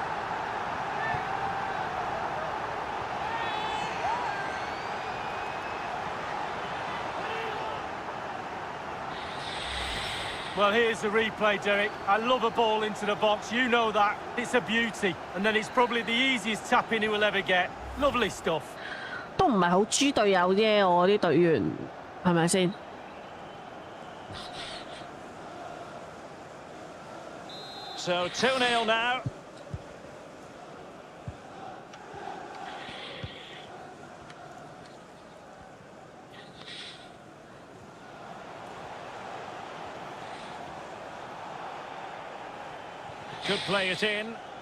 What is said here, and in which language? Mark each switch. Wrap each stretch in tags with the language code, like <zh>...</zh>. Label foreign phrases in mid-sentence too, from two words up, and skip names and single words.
<en>Well, here's the replay, Derek. I love a ball into the box. You know that. It's a beauty. And then it's probably the easiest tap in he will ever get. Lovely stuff.</en> <yue>都唔係好豬隊友啫，我啲隊員係咪先</yue> <en>？So 2-0 now. Could play it in.</en>